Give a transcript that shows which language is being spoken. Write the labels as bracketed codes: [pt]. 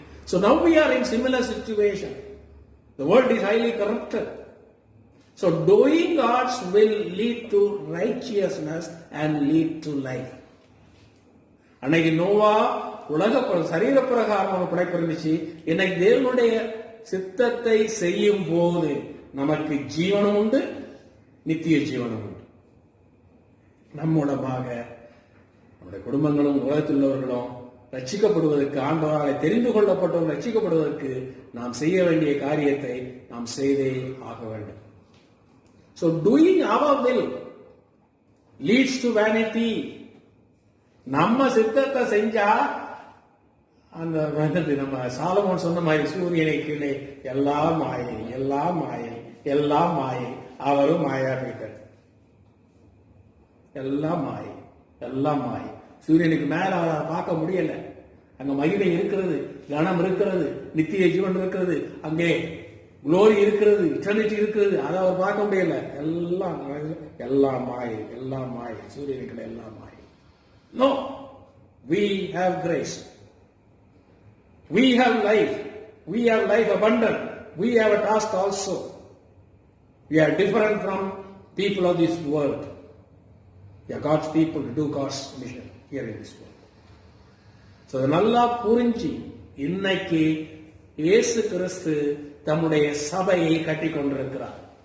[en] So now we are in similar situation. The world is highly corrupted. So doing God's will lead to righteousness and lead to life. [ta] அன்னைக்கு நோவா உலக சரீர பிரகாரம் படைப்பு இருந்துச்சு. இன்னைக்கு தேவனுடைய சித்தத்தை செய்யும் போது நமக்கு ஜீவனம் உண்டு, நித்திய ஜீவனம் உண்டு. நம்மூலமாக நம்முடைய குடும்பங்களும் உலகத்தில் உள்ளவர்களும் ரட்சிக்கப்படுவதற்கு, ஆண்டவராலே தெரிந்து கொள்ளப்பட்டவர்கள் ரட்சிக்கப்படுவதற்கு நாம் செய்ய வேண்டிய காரியத்தை நாம் செய்தே ஆக வேண்டும். [en] So doing our will leads to vanity. [ta] நம்ம சித்தத்தை செஞ்சா அந்த நம்ம சாலமோன் சொன்ன மாதிரி சூரியனை கீழே எல்லாம் மாயை, எல்லாம் மாயை, எல்லாம் மாயை, அவரும் மாயா இருக்கார். எல்லாம் மாயை, எல்லாம் மாயை. சூரியனுக்கு மேல அவரை பார்க்க முடியல. அங்க மகிமை இருக்கிறது, கனம் இருக்கிறது, நித்திய ஜீவன் இருக்கிறது, அங்கே குளோரி இருக்கிறது, இட்டர்னிட்டி இருக்கிறது. அதை அவர் பார்க்க முடியல. எல்லாம் எல்லாம் மாயை, எல்லாம் மாயை, சூரியனுக்கு எல்லாம் மாயை. [en] No, we have grace. We have life. We have life abundant. We have a task also. We are different from people of this world. We are God's people to do God's mission here in this world. [ta] So நல்லா புரிஞ்சு இன்னைக்கு இயேசு கிறிஸ்து தம்முடைய சபையை கட்டி கொண்டிருக்கிறார்.